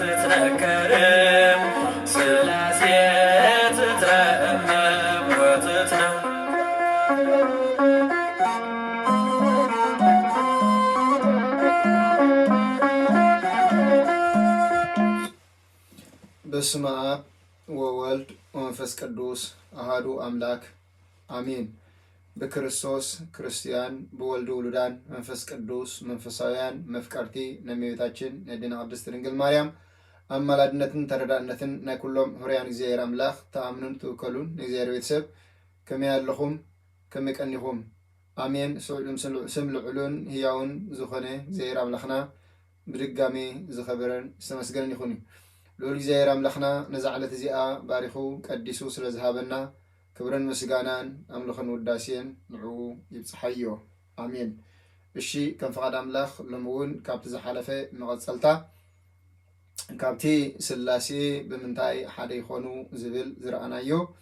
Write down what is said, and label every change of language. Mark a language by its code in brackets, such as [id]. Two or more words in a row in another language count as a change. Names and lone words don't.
[gez] نكرم سلاسية تترأم وتتنم በስመ አብ ወወልድ ወመንፈስ ቅዱስ አሐዱ አምላክ አሜን። [ti] በክርስቶስ ክርስቲያን በወልድ ውሉዳን መንፈስ ቅዱስ መንፈሳውያን መፍቀርቲ ነመቤታችን ነድና ቅድስት ድንግል ማርያም አማላድነትን ተረዳእነትን ናይ ኩሎም ህርያን እግዚአብሔር አምላክ ተአምኑን ትውከሉን እግዚአብሔር ቤተሰብ ከመይ ኣለኹም ከመይ ቀኒኹም አሜን። ስም ልዑሉን ህያውን ዝኾነ እግዚአብሔር አምላክና ብድጋሜ ዝኸበረን ዝተመስገነን ይኹን። ልዑል እግዚአብሔር አምላክና ነዛ ዕለት እዚኣ ባሪኹ ቀዲሱ ስለዝሃበና ክብረን ምስጋናን አምልኾን ውዳሴን ንዕኡ ይብፅሓዮ አሜን። እሺ ከም ፈቃድ አምላክ ሎሚ እውን ካብቲ ዝሓለፈ መቐፀልታ ካብቲ ስላሴ ብምንታይ ሓደ ይኾኑ ዝብል ዝረአናዮ